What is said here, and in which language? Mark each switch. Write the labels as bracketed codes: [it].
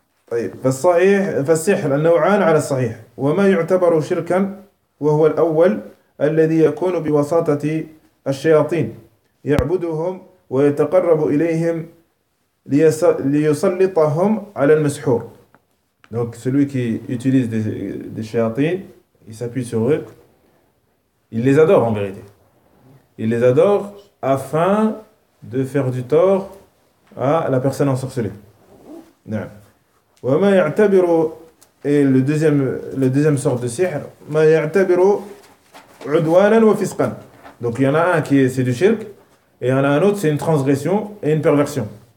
[ar] طيب، فالصحيح فالسحر النوعان على الصحيح، وما يعتبر شركا وهو الأول الذي يكون بواسطة الشياطين يعبدهم ويتقرب إليهم ليسلطهم على المسحور. [fr] donc celui qui utilise des chayatines, il s'appuie sur eux, il les adore en vérité. Il les adore afin de faire du tort à la personne ensorcelée. [ar] نعم. وما يعتبر [fr] et le deuxième sort de sihr, [ar] ما يعتبر عدوانا وفسقا. [fr] donc il y en a un qui est c'est du shirk. Et en a un autre, c'est une transgression et une perversion.